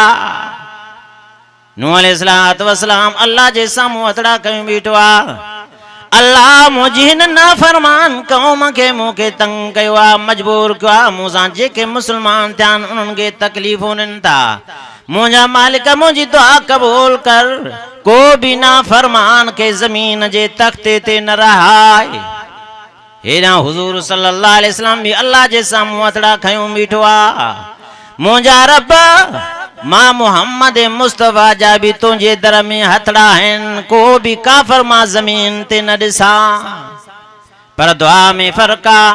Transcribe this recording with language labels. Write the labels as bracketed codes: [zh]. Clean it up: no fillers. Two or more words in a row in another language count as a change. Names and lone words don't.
[sd] नूह अलैहिस्सलाम अल्लाह जे साम्हूं हथड़ा कयूं बीठो आहे अल्लाह मुझी हिन नाफरमान कौम के मूंखे तंग कयो आहे मजबूर कयो आहे मूंसां जेके मुस्लमान थिया आहिनि उन्हनि खे तकलीफ़ूं ॾियनि था। मुंहिंजा मालिक मुंहिंजी दुआ क़बूल कर को भी नाफरमान के ज़मीन जे तख़्ते ते न रहाए। हेॾां हुज़ूर [ar] صلى الله عليه وسلم [sd] भी अल्लाह जे साम्हूं हथड़ा खयूं बीठो आहे मुंहिंजा रब मां मोहम्मद मुस्तफ़ा जा भी तुंहिंजे दर में हथड़ा आहिनि को भी काफ़िर मां ज़मीन ते न ॾिसां पर दुआ में फ़र्क़ आहे।